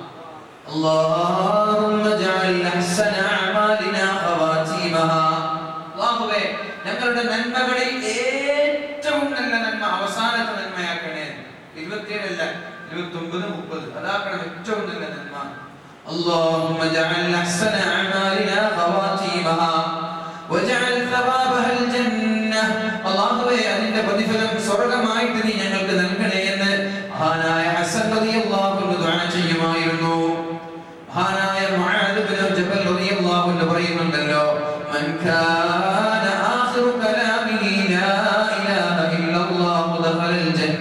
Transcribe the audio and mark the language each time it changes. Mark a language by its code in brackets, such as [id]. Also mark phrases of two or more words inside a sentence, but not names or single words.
[ar] اللهم اجعل أحسن أعمالنا خواتيمها. [ml] അല്ലാഹുവേ, ഞങ്ങളുടെ നന്മകളിൽ ഏറ്റവും നല്ല നന്മ അവസാനത്തെ നന്മയാക്കണേ. 27 അല്ല, 29 30 അതാക്കണം ഏറ്റവും നല്ല നന്മ. [ar] اللهم اجعل احسن اعمالنا خواتيمها واجعل ثوابها الجنه. [ml] അല്ലാഹുവേ, അതിന്റെ പ്രതിഫലം സ്വർഗ്ഗമായിട്ട് നീ ഞങ്ങൾക്ക് നൽകണേ എന്ന് മഹാനായ ഹസൻ [ar] رضي الله عنه [ml] ദുആ ചെയ്യുമായിരുന്നു. [ar] മഹാനായ മുആദ് ഇബ്നു ജബൽ رضي الله عنه പറയുന്നുണ്ടല്ലോ, من كان آخر كلامه لا إله إلا الله دخل الجنة.